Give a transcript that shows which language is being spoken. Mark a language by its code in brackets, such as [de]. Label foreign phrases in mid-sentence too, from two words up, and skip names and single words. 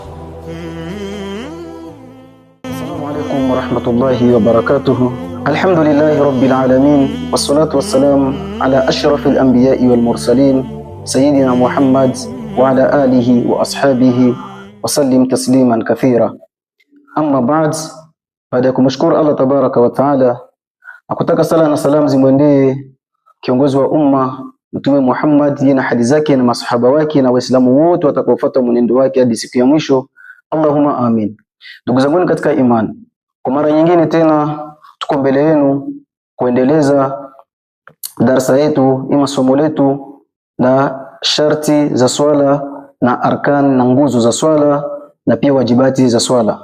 [ar] السلام عليكم ورحمة الله وبركاته. الحمد لله رب العالمين، والصلاة والسلام على أشرف الأنبياء والمرسلين، سيدنا محمد وعلى آله وأصحابه وسلم تسليما كثيرا. أما بعد, [sw] baada ya kumshukuru Allah [ar] تبارك وتعالى, [sw] akutaka sala na salam zimwendee kiongozi wa umma Mtume Muhammad, yeye na hadi zake na masahaba wake na waislamu wote watakaofuata mwenendo wake hadi siku ya mwisho. [ar] اللهم آمين. [sw] Ndugu zangu katika imani, kwa mara nyingine tena tuko mbele yenu kuendeleza darasa yetu, ima somo letu na sharti za swala na arkan na nguzo za swala na pia wajibati za swala.